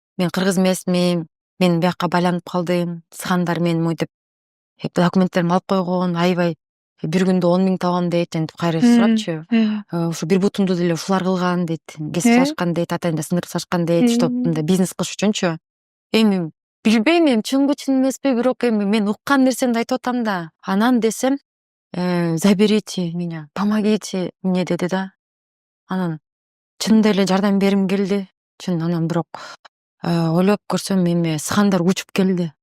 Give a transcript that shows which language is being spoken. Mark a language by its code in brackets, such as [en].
[ky] Мен кыргыз эмесмин, мен бияка байланып калдым, сыгандар мени мойтип документтеримди алып койгон, аябай бир күндө 10 000 табам дейт, антип кайра сурапчы. Ушу бир бутумду деле ушулар кылган дейт, кесип салышкан дейт, атайында сындырып салышкан дейт, чтоб мындай бизнес кылыш үчүнчү. Эми билбейм, эми чынбы чын эмеспи, бирок эми мен уккан нерсемди айтып атам да. Анан десем, [ru] заберите меня, помогите мне [ky] деди да. Анан чынында эле жардам бергим келди. Чын, анан бирок ойлоп көрсөм эми сыгандар учуп келди.